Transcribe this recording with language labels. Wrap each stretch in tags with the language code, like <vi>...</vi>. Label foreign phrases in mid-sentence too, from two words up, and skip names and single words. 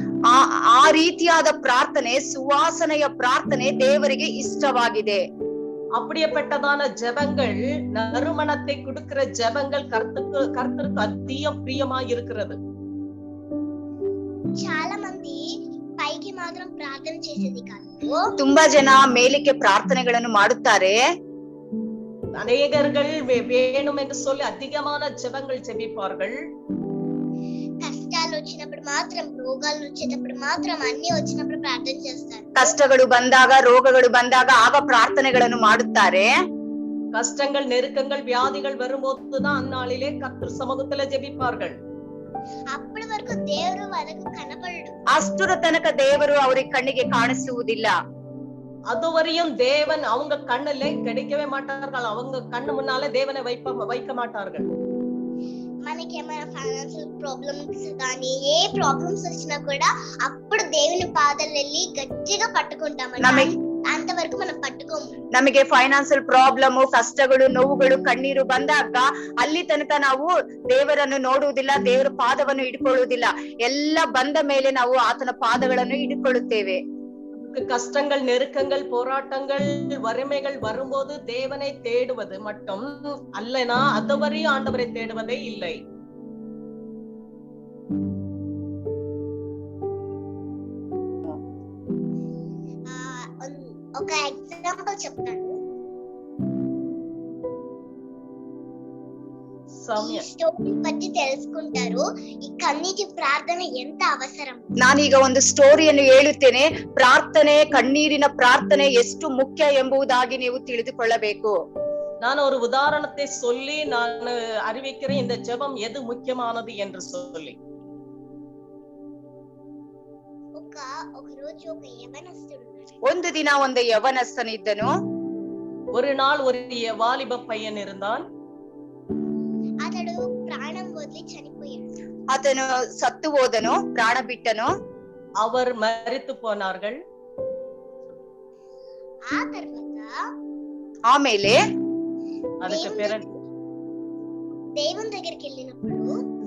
<kn>ಆ ರೀತಿಯಾದ ಪ್ರಾರ್ಥನೆ, ಸುವಾಸನೆಯ ಪ್ರಾರ್ಥನೆ ದೇವರಿಗೆ ಇಷ್ಟವಾಗಿದೆ.</kn> <ta>அப்படியேப்பட்டதான ஜெபங்கள், நறுமணத்தை கொடுக்கிற ஜெபங்கள் கர்த்தருக்கு அதிகம் பிரியமாய் இருக்கிறது.</ta> <te>చాలా మంది పైకి మాత్రం ప్రార్థన చేసేది కాదు,</te> <kn>ತುಂಬಾ ಜನ ಮೇಲಕ್ಕೆ ಪ್ರಾರ್ಥನೆಗಳನ್ನು ಮಾಡುತ್ತಾರೆ.</kn> <ta>அநேகர்கள் வேணும் என்று சொல்லி அதிகமான ஜெபங்கள் ஜெபிப்பார்கள்.</ta> <te>కష్టాలు వచ్చినప్పుడు మాత్రం, రోగాలు వచ్చేటప్పుడు మాత్రం, అన్ని వచ్చినప్పుడు ప్రార్థన చేస్తారు.</te> <kn>ಕಷ್ಟಗಳು ಬಂದಾಗ, ರೋಗಗಳು ಬಂದಾಗ ಆಗ ಪ್ರಾರ್ಥನೆಗಳನ್ನು ಮಾಡುತ್ತಾರೆ.</kn> <ta>கஷ்டங்கள், நெருக்கங்கள், வியாதிகள் வரும்போதுதான் அந்நாளிலே கர்த்தர் சமூகத்துல ஜெபிப்பார்கள்.</ta> <te>అప్పటి వరకు దేవుడు వాళ్ళకు కనపడడు.</te> <kn>ಅಷ್ಟರ ತನಕ ದೇವರು ಅವರಿಗೆ ಕಣ್ಣಿಗೆ ಕಾಣಿಸುವುದಿಲ್ಲ.</kn> <ta>அதுவரையும் தேவன் அவங்க கண்ணுல கிடைக்கவே மாட்டார்கள். அவங்க கண்ணு முன்னாலே தேவனை வைக்க மாட்டார்கள்.</ta> <te>మనకి ఏమైనా</te> <en>financial problems</en> <te>కానీ ఏ ప్రాబ్లమ్స్ వచ్చినా కూడా అప్పుడు దేవుని పాదాలు వెళ్ళి గట్టిగా పట్టుకుంటామని, అంతవరకు మనం పట్టుకోము.</te> <kn>ನಮಗೆ</kn> <en>financial problem,</en> <kn>ಕಷ್ಟಗಳು, ನೋವುಗಳು, ಕಣ್ಣೀರು ಬಂದಾಗ ಅಲ್ಲಿ ತನಕ ನಾವು ದೇವರನ್ನು ನೋಡುವುದಿಲ್ಲ, ದೇವರ ಪಾದವನ್ನು ಹಿಡ್ಕೊಳ್ಳುವುದಿಲ್ಲ. ಎಲ್ಲ ಬಂದ ಮೇಲೆ ನಾವು ಆತನ ಪಾದಗಳನ್ನು ಹಿಡ್ಕೊಳ್ಳುತ್ತೇವೆ.</kn> <ta>கஷ்டங்கள், நெருக்கங்கள், போராட்டங்கள், வறுமைகள் வரும்போது தேவனை தேடுவது மட்டும் அல்லனா அதுவரையும் ஆண்டவரை தேடுவதே இல்லை.</ta> <te>ఒక ఎగ్జాంపుల్ చెప్తాను. స్టోరీ బట్టి తెలుసుకుంటారు ఈ కన్నీటి ప్రార్థన ఎంత అవసరం.</te> <kn>ನಾನೀಗ ಒಂದು ಸ್ಟೋರಿಯನ್ನು ಹೇಳುತ್ತೇನೆ. ಪ್ರಾರ್ಥನೆ, ಕಣ್ಣೀರಿನ ಪ್ರಾರ್ಥನೆ ಎಷ್ಟು ಮುಖ್ಯ ಎಂಬುದಾಗಿ ನೀವು ತಿಳಿದುಕೊಳ್ಳಬೇಕು.</kn> <ta>நான் ஒரு உதாரணத்தை சொல்லி நான் அறிவிக்கிறேன், இந்த ஜெபம் எது முக்கியமானது என்று சொல்லி.</ta> <te>ఒకరోజు ఒక యవనస్తుడు,</te> <kn>ಒಂದು ದಿನ ಒಂದು ಯವನಸ್ಥನಿದ್ದನು.</kn> <ta>ஒரு நாள் ஒரு வாலிப பையன் இருந்தான்.</ta> <te>అతడు ప్రాణం వదిలి చనిపోయాడు.</te> <kn>ಆತನು ಸತ್ತು ಹೋದನು, ಪ್ರಾಣ ಬಿಟ್ಟನು.</kn> <ta>அவர் மரித்து போனார்கள்.</ta> <te>ఆ తర్వాత</te> <kn>ಆಮೇಲೆ ಅದಕ್ಕೆ</kn> <te>దేవుని దగ్గరికి వెళ్ళినప్పుడు</te>